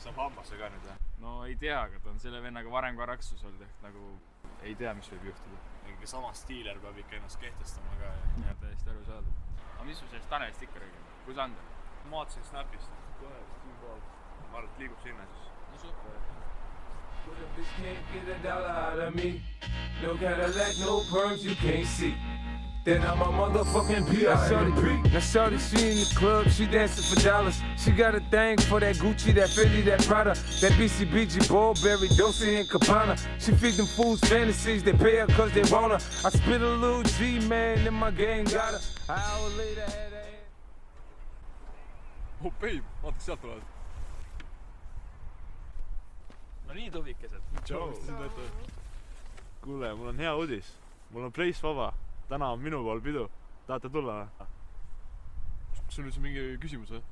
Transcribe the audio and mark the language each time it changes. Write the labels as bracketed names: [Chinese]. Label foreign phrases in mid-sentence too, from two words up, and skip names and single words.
[Estonian] Saab hambasse ka nüüd või? No ei tea, aga ta on selle vennaga varem ka raksus olnud, ehk nagu ei tea, mis võib juhtuda. Mingi sama stiiler peab ikka ennast kehtestama ka. Ja täiesti aru saada. Aga mis sul sellest Tanelist ikka räägime? Kus Ander? Ma vaatasin Snapist. Kohe, Steam Ball. Ma arvan, et liigub sinna siis. No super. [English] But a bitch can't get a dollar out of me. No Cadillac, no perms, you can't see. Then I'm a motherfucking P.I.M.P. Now shorty, she in the club, she dancing for dollars. She got a thing for that Gucci, that Fendi, that Prada, that BCBG, Burberry, Dolce and Gabbana. She feed them fools fantasies, they pay her cause they want her. I spit a little G, man, and my gang got her. An hour later, had her ass. [Estonian] Hopei, vaata sealt tulevad. No nii tuvikesed. Tšau. Kuule, mul on hea uudis. Mul on preis vaba. Täna on minu pool pidu. Tahate tulla või? Sul on üldse mingi küsimus või?